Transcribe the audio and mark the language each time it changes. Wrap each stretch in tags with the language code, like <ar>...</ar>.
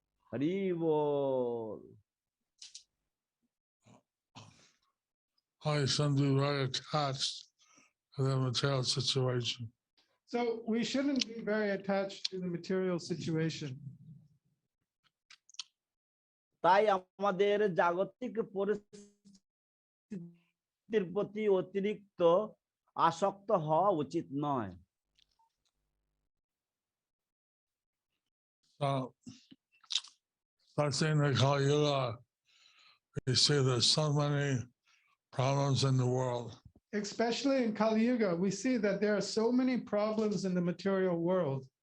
<bn>Hari Bol.</bn> <en>I shouldn't be very attached to the material situation. So we shouldn't be very attached to the material situation.</en> <bn>তাই আমাদের জাগতিক পরিস্থিতির প্রতি অতিরিক্ত আসক্ত হওয়া উচিত নয়।</bn> <en>So, especially in the Kali Yuga, we see there's so many problems in the world. Especially in Kali Yuga, we see that there are so many problems in the material world.</en>